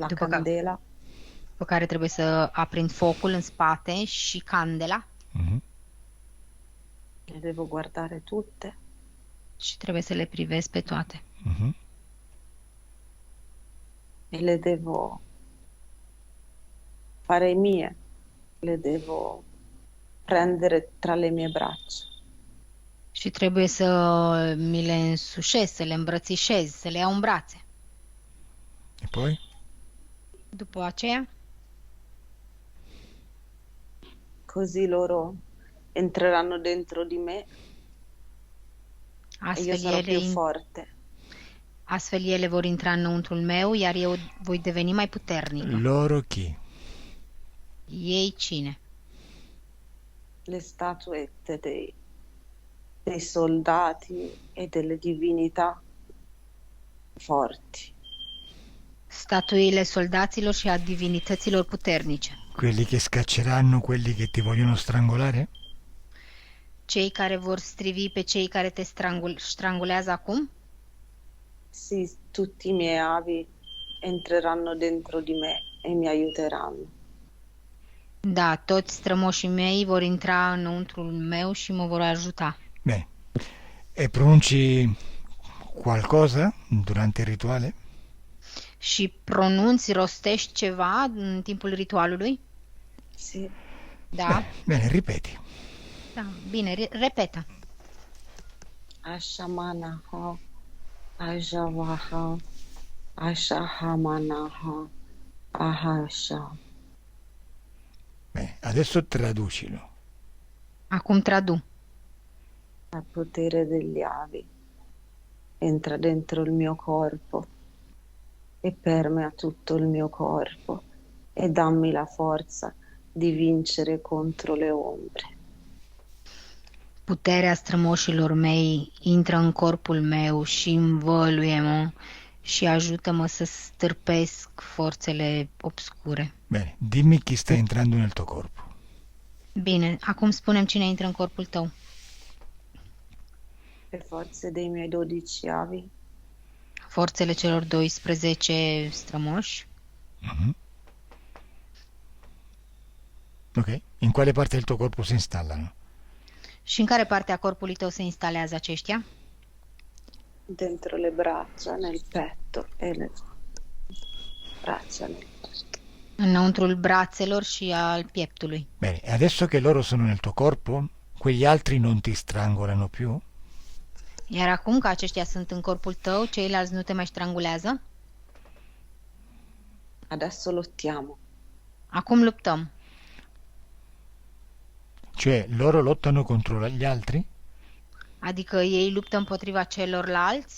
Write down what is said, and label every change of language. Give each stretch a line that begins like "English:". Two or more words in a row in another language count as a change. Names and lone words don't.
Romanian: După ca- candela, Pe care trebuie să aprind focul în spate și candela Mhm.
Italian: le devo guardare tutte.
Romanian: și trebuie să le privesc pe toate. Mhm.
Italian: E le devo fare mie, le devo prendere tra le mie braccia.
Romanian: Și trebuie să mi le însușez, să le îmbrățișez, să le iau în brațe.
Italian: E poi?
Romanian: După aceea,
Italian: Così loro entreranno dentro di me e io
Romanian: astfel
Italian: sarò più
Romanian: ele,
Italian: forte.
Romanian: astfel ele vor intra înăuntrul meu, iar eu voi deveni mai puternică.
Italian: Loro chi?
Romanian: Ei cine?
Italian: Le statuette dei soldati e delle divinità forti.
Romanian: Statuile soldaților și a divinităților puternice.
Italian: Quelli che scacceranno quelli che ti vogliono strangolare?
Romanian: Cei care vor strivi pe cei care te strangulează acum?
Italian: Sì, tutti i miei avi entreranno dentro di me e mi aiuteranno.
Romanian: Da, toți strămoșii mei vor intra înăuntrul meu și mă vor ajuta.
Italian: Bene. E pronunci qualcosa durante il rituale?
Romanian: Și pronunți, rostești ceva în timpul ritualului?
Italian: Sì,
Romanian: Da?
Italian: Bene, ripeti.
Romanian: Da, bine, repetă. Ashamanaha, Ajavaha, Ashahamanaha, Ahasha.
Italian: Bene, adesso traducilo.
Romanian: Acum tradu.
Italian: Il potere degli avi entra dentro il mio corpo e permea tutto il mio corpo e dammi la forza di vincere contro le ombre.
Romanian: Puterea strămoșilor mei intră în corpul meu și învăluie-mă și ajută-mă să stârpesc forțele obscure.
Italian: Bene, dimmi chi sta entrando nel tuo corpo.
Romanian: Bine, acum spunem cine intră în corpul tău.
Italian: Le forze dei miei 12 avi,
Romanian: Forțele celor 12 strămoși. Mhm.
Italian: Ok, in quale parte del tuo corpo si installano?
Romanian: Și în care parte a corpului tău se instalează aceștia?
Italian: dentro le braccia, nel petto e le braccia nel petto.
Romanian: Înăuntrul brațelor și al pieptului.
Italian: Bene, e adesso che loro sono nel tuo corpo, quegli altri non ti strangolano più?
Romanian: Iar acum că aceștia sunt în corpul tău, ceilalți nu te mai strangulează?
Italian: Adesso lottiamo.
Romanian: Acum luptăm.
Italian: Cioè, loro lottano contro gli altri?
Romanian: Adică ei luptă împotriva celorlalți?